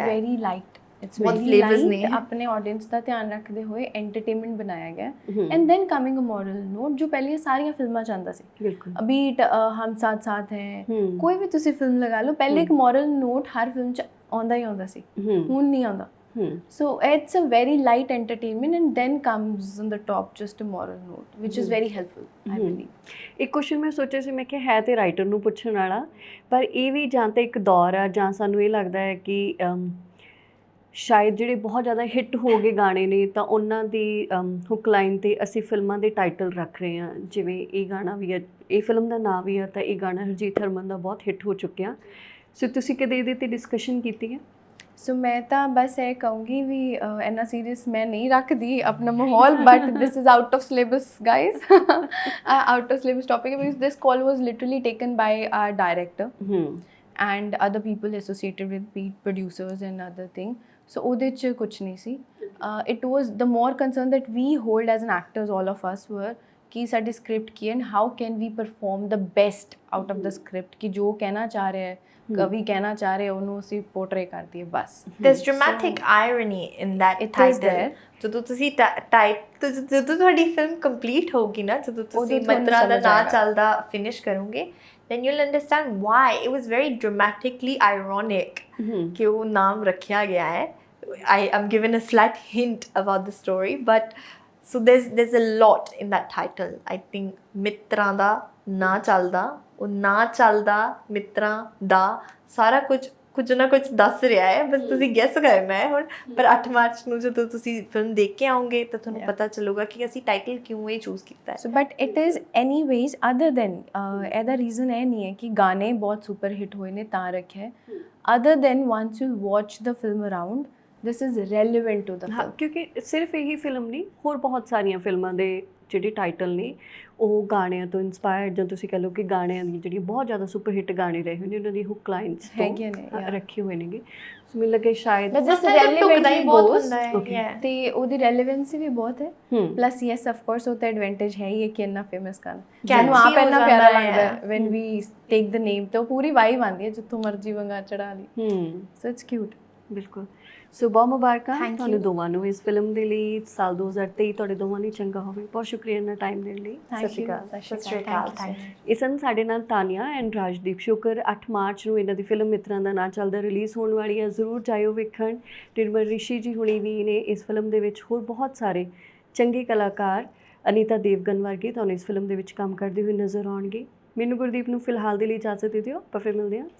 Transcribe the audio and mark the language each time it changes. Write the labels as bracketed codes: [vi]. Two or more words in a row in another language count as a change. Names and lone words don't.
[en] very light, it's [pa] ਬਹੁਤ [en] ਵੈਰੀ [pa] flavors ਨੇ। [en] ਲਾਈਟ। [pa] ਆਪਣੇ ਆਡੀਅנס ਦਾ ਧਿਆਨ ਰੱਖਦੇ ਹੋਏ ਐਂਟਰਟੇਨਮੈਂਟ ਬਣਾਇਆ ਗਿਆ। [en] and then coming a moral note, [pa] ਜੋ ਪਹਿਲੀਆਂ ਸਾਰੀਆਂ ਫਿਲਮਾਂ 'ਚ ਆਉਂਦਾ ਸੀ। ਬਿਲਕੁਲ। ਅਬੀ ਹਮ ਸਾਥ ਸਾਥ ਹੈ, ਕੋਈ ਵੀ ਤੁਸੀਂ ਫਿਲਮ ਲਗਾ ਲਓ, ਪਹਿਲੇ ਇੱਕ [en] moral note [pa] ਹਰ ਫਿਲਮ 'ਚ ਆਉਂਦਾ ਹੀ ਆਉਂਦਾ ਸੀ, ਹੁਣ ਨਹੀਂ ਆਉਂਦਾ। [en] So it's a very light entertainment, and then comes on the top just a moral note, which is very helpful, I believe। [pa] ਇੱਕ ਕੁਐਸਚਨ ਮੈਂ ਸੋਚਿਆ ਸੀ, ਮੈਂ ਕਿਹਾ ਹੈ ਤੇ ਰਾਈਟਰ ਨੂੰ ਪੁੱਛਣ ਵਾਲਾ, ਪਰ ਇਹ ਵੀ ਜਾਂ ਤਾਂ ਇੱਕ ਦੌਰ ਆ, ਜਾਂ ਸਾਨੂੰ ਇਹ ਲੱਗਦਾ ਹੈ ਕਿ ਸ਼ਾਇਦ ਜਿਹੜੇ ਬਹੁਤ ਜ਼ਿਆਦਾ ਹਿੱਟ ਹੋ ਗਏ ਗਾਣੇ ਨੇ ਤਾਂ ਉਹਨਾਂ ਦੀ [en] hook line [pa] 'ਤੇ ਅਸੀਂ ਫਿਲਮਾਂ ਦੇ ਟਾਈਟਲ ਰੱਖ ਰਹੇ ਹਾਂ। ਜਿਵੇਂ ਇਹ ਗਾਣਾ ਵੀ ਹੈ, ਇਹ ਫਿਲਮ ਦਾ ਨਾਂ ਵੀ ਹੈ, ਤਾਂ ਇਹ ਗਾਣਾ ਹਰਜੀਤ ਹਰਮਨ ਦਾ ਬਹੁਤ ਹਿੱਟ ਹੋ ਚੁੱਕਿਆ। ਸੋ ਤੁਸੀਂ ਕਦੇ ਇਹਦੇ 'ਤੇ ਡਿਸਕਸ਼ਨ ਕੀਤੀ ਹੈ? ਸੋ ਮੈਂ ਤਾਂ ਬਸ ਇਹ ਕਹੂੰਗੀ ਵੀ ਇੰਨਾ ਸੀਰੀਅਸ ਮੈਂ ਨਹੀਂ ਰੱਖਦੀ ਆਪਣਾ ਮਾਹੌਲ, [en] but this is out of syllabus guys, out of syllabus topic, because this call was literally taken by our director. and other people associated with beat producers and other thing. [pa] So ਉਹਦੇ 'ਚ ਕੁਛ ਨਹੀਂ ਸੀ. [en] It was the more concern that we hold as an actors, all of us were, [pa] ਕਿ ਸਾਡੀ script ਕੀ ਹੈ [en] and how can we perform the best out of the script, [pa] ਕਿ ਜੋ ਕਹਿਣਾ ਚਾਹ ਰਿਹਾ ਹੈ ਕਵੀ ਕਹਿਣਾ ਚਾਹ ਰਿਹਾ ਉਹਨੂੰ ਅਸੀਂ ਪੋਰਟਰੇ ਕਰ ਦਈਏ ਬਸ. [en] There's dramatic irony in that It is title. there. [pa] ਜਦੋਂ ਤੁਸੀਂ ਜਦੋਂ ਤੁਹਾਡੀ ਫਿਲਮ ਕੰਪਲੀਟ ਹੋਊਗੀ ਨਾ, ਜਦੋਂ ਤੁਸੀਂ ਤੁਹਾਨੂੰ ਮਿੱਤਰਾਂ ਦਾ ਸਮਝ ਨਾਂ ਆਏਗਾ। ਚੱਲਦਾ ਫਿਨਿਸ਼ ਕਰੋਗੇ, [en] then you'll understand why it was very dramatically ironic [pa] ਕਿ ਉਹ ਨਾਮ ਰੱਖਿਆ ਗਿਆ ਹੈ. [en] I'm given a slight hint about the story, but so there's a lot in that title. I think [pa] ਮਿੱਤਰਾਂ ਦਾ ਨਾਂ ਚੱਲਦਾ, ਉਹ ਨਾਂ ਚੱਲਦਾ ਮਿੱਤਰਾਂ ਦਾ, ਸਾਰਾ ਕੁਝ ਨਾ ਕੁਝ ਦੱਸ ਰਿਹਾ ਹੈ, ਬਸ ਤੁਸੀਂ ਗੈਸ ਕਰਨਾ ਹੈ ਹੁਣ. ਪਰ 8 ਮਾਰਚ ਨੂੰ ਜਦੋਂ ਤੁਸੀਂ ਫਿਲਮ ਦੇਖ ਕੇ ਆਓਗੇ ਤਾਂ ਤੁਹਾਨੂੰ ਪਤਾ ਚੱਲੂਗਾ ਕਿ ਅਸੀਂ ਟਾਈਟਲ ਕਿਉਂ ਇਹ ਚੂਜ਼ ਕੀਤਾ ਹੈ. [en] So but it is anyways other than [pa] ਇਹਦਾ ਰੀਜ਼ਨ ਇਹ ਨਹੀਂ ਹੈ ਕਿ ਗਾਣੇ ਬਹੁਤ [en] super hit [pa] ਹੋਏ ਨੇ ਤਾਂ ਰੱਖਿਆ ਹੈ. [en] other than once you watch the film around, this is relevant to the [pa] ਹਾਂ, [en] film. [pa] ਕਿਉਂਕਿ ਸਿਰਫ ਇਹੀ ਫਿਲਮ ਨਹੀਂ, ਹੋਰ ਬਹੁਤ ਸਾਰੀਆਂ ਫਿਲਮਾਂ ਦੇ ਜਿਹੜੇ ਟਾਈਟਲ ਨੇ ਉਹ ਗਾਣਿਆਂ ਤੋਂ ਇਨਸਪਾਇਰਡ, ਜਾਂ ਤੁਸੀਂ ਕਹ ਲਓ ਕਿ ਗਾਣਿਆਂ ਦੀ ਜਿਹੜੀ ਬਹੁਤ ਜ਼ਿਆਦਾ [en] super hit [pa] ਗਾਣੇ ਰਹੇ ਹੋਏ ਨੇ ਉਹਨਾਂ ਦੀ [en] hook lines [pa] ਹੈਗੀਆਂ ਨੇ, yeah. ਰੱਖੇ ਹੋਏ ਨੇਗੇ. ਸੋ ਮੈਨੂੰ ਲੱਗੇ ਸ਼ਾਇਦ [en] But this Sometimes relevantly [pa] ਢੁਕਦਾ ਹੀ ਬਹੁਤ [en] goes, [pa] ਹੁੰਦਾ ਹੈ. [en] Okay. Yeah. [pa] ਤੇ ਉਹਦੀ ਰੈਲੇਵੈਂਸੀ ਵੀ ਬਹੁਤ ਹੈ. ਹੂੰ [en] plus yes of course [pa] ਉਹ ਤਾਂ ਐਡਵਾਂਟੇਜ ਹੈ ਹੀ ਹੈ ਕਿ ਇੰਨਾ ਫੇਮਸ ਗਾਣਾ [en] Catchy [pa] ਸਾਨੂੰ ਆਪ ਹੋ ਇੰਨਾ ਜਾਂਦਾ ਪਿਆਰਾ ਹੈ। ਲੱਗਦਾ ਹੈ [en] when we take the name, [pa] ਤੇ ਉਹ ਪੂਰੀ ਵਾਈਬ ਆਉਂਦੀ ਹੈ ਜਿੱਥੋਂ ਮਰਜ਼ੀ ਵੰਗਾ ਚੜਾ ਲਈ. [en] So it's cute. [pa] ਬਿਲਕੁਲ. ਸੋ ਬਹੁਤ ਮੁਬਾਰਕਾਂ [en] Thank [pa] ਤੁਹਾਨੂੰ [en] you. [pa] ਦੋਵਾਂ ਨੂੰ ਇਸ ਫਿਲਮ ਦੇ ਲਈ. ਸਾਲ 2023 ਤੁਹਾਡੇ ਦੋਵਾਂ ਲਈ ਚੰਗਾ ਹੋਵੇ. ਬਹੁਤ ਸ਼ੁਕਰੀਆ ਇੰਨਾ ਟਾਈਮ ਦੇਣ ਲਈ. ਸਤਿ ਸ਼੍ਰੀ ਅਕਾਲ. ਸਤਿ ਸ਼੍ਰੀ ਅਕਾਲ. [en] Thank you. [pa] ਇਹ ਸਨ ਸਾਡੇ ਨਾਲ ਤਾਨੀਆ ਐਂਡ ਰਾਜਦੀਪ ਸ਼ੁਕਰ. 8 ਮਾਰਚ ਨੂੰ ਇਹਨਾਂ ਦੀ ਫਿਲਮ ਮਿੱਤਰਾਂ ਦਾ ਨਾਂ ਚੱਲਦਾ ਰਿਲੀਜ਼ ਹੋਣ ਵਾਲੀ ਹੈ. ਜ਼ਰੂਰ ਜਾਇਓ ਵੇਖਣ. ਨਿਰਮਲ ਰਿਸ਼ੀ ਜੀ ਹੁਣੀ ਵੀ ਨੇ ਇਸ ਫਿਲਮ ਦੇ ਵਿੱਚ, ਹੋਰ ਬਹੁਤ ਸਾਰੇ ਚੰਗੇ ਕਲਾਕਾਰ, ਅਨੀਤਾ ਦੇਵਗਨ ਵਰਗੇ ਤੁਹਾਨੂੰ ਇਸ ਫਿਲਮ ਦੇ ਵਿੱਚ ਕੰਮ ਕਰਦੇ ਹੋਏ ਨਜ਼ਰ ਆਉਣਗੇ. ਮੈਨੂੰ ਗੁਰਦੀਪ ਨੂੰ ਫਿਲਹਾਲ ਦੇ ਲਈ ਇਜਾਜ਼ਤ ਦੇ ਦਿਓ, ਆਪਾਂ ਫਿਰ ਮਿਲਦੇ ਹਾਂ.